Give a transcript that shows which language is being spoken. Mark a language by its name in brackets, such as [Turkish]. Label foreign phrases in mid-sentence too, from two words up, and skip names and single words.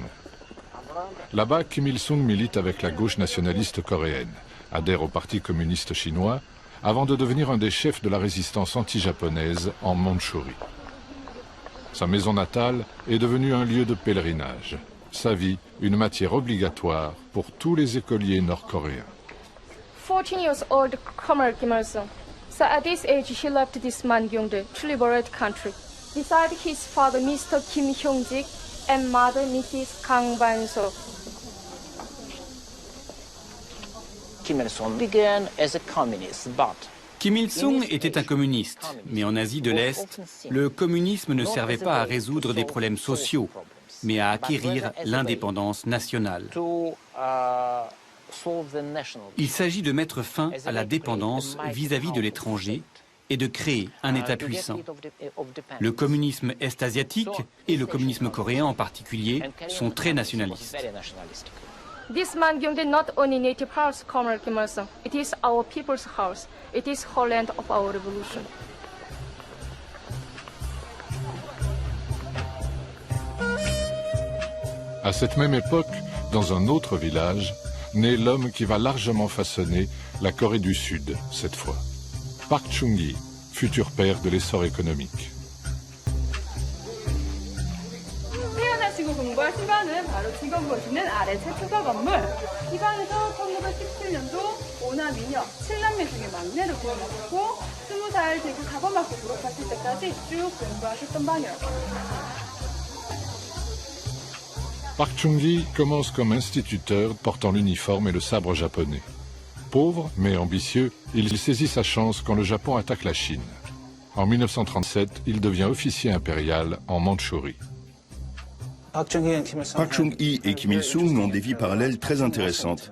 [French] Là-bas, Kim Il-sung milite avec la gauche nationaliste coréenne, adhère au Parti communiste chinois, avant de devenir un des chefs de la résistance anti-japonaise en Mandchourie. Sa maison natale est devenue un lieu de pèlerinage. Sa vie, une matière obligatoire pour tous les écoliers nord-coréens. [English] 14 years old Comrade Kim Il-sung. So at this age, he left this Mangyongdae to liberate country. Beside his father, Mr. Kim Hyung-sik, and mother, Mrs. Kang Ban-so. Kim Il-sung began as a communist, but [French] Kim Il-sung était un communiste, mais en Asie de l'Est, le communisme ne servait pas à résoudre des problèmes sociaux, mais à acquérir l'indépendance nationale. Il s'agit de mettre fin à la dépendance vis-à-vis de l'étranger et de créer un État puissant. Le communisme est-asiatique et le communisme coréen en particulier sont très nationalistes. [English] This Mangyongdae not only native house, Comrade Kim Il-sung. It is our people's house. It is homeland of our revolution. [French] À cette même époque, dans un autre village, naît l'homme qui va largement façonner la Corée du Sud, cette fois. Park Chung-hee, futur père de l'essor économique. [Korean] 태어나시고 공부하신 바는 바로 지금 보시는 아래 최초가 건물. 이 방에서 1917년도 오남 미녀 7남매 중에 막내로 태어나셨고 20살 대구 사범학교 졸업하실 때까지 쭉 공부하셨던 방이에요. [French] Park Chung-hee commence comme instituteur portant l'uniforme et le sabre japonais. Pauvre mais ambitieux, il saisit sa chance quand le Japon attaque la Chine. En 1937, il devient officier impérial en Mandchourie. Park Chung-hee et Kim Il-sung ont des vies parallèles très intéressantes.